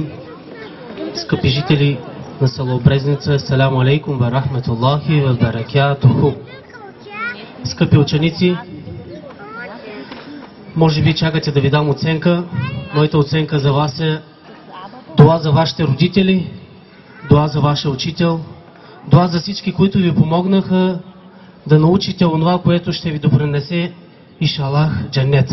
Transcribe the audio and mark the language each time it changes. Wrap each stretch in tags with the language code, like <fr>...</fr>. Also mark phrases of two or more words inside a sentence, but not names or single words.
<bg>Скъпи жители на село Брезница,</bg> <ar>السلام عليكم ورحمة الله وبركاته.</ar> <bg>Скъпи ученици, може би чакате да ви дам оценка. Моята оценка за вас е дуа за вашите родители, дуа за вашия учител, дуа за всички, които ви помогнаха да научите онова, което ще ви допринесе, иншаллах, джаннет.</bg>